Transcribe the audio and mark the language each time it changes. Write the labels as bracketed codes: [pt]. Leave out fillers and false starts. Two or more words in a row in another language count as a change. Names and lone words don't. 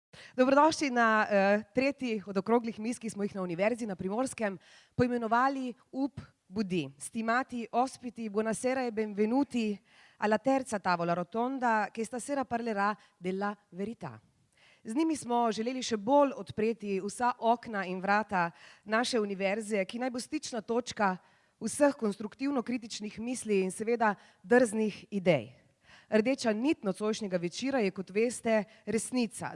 [sl] Dobrodošli na tretji od okroglih miz, ki smo jih na Univerzi na Primorskem poimenovali Up Budi. [it] Stimati ospiti, buonasera e benvenuti alla terza tavola rotonda che stasera parlerà della verità. [sl] Z njimi smo želeli še bolj odpreti vsa okna in vrata naše univerze, ki naj bo stična točka vseh konstruktivno-kritičnih misli in seveda drznih idej. Rdeča nit nocojšnjega večera je, kot veste, resnica.